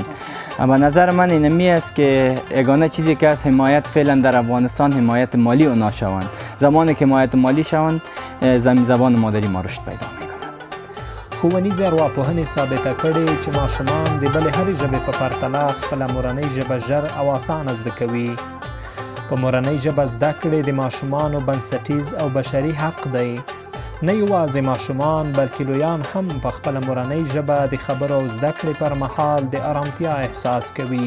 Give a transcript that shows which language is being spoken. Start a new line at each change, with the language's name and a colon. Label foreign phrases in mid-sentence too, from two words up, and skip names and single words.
Persian: به نظر من اینمی است که یگانه چیزی که از حمایت فعلا در افغانستان حمایت مالی اونا شوند. زمانی که حمایت مالی شوند زبان مادری ما رشد پیدا میکنند.
Pashto: ښوونیزې ارواپوهنې ثابته کړې چې ماشومان د بلې هرې ژبې په پرتله خپله مورنۍ ژبه ژر او اسانه زده کوي. په مورنۍ ژبه زده کړې د ماشومانو بنسټیز او بشري حق دی. نه یوازې ماشومان بلکې لویان هم په خپله مورنۍ ژبه د خبرو او زده کړې پر مهال د ارامتیا احساس کوي.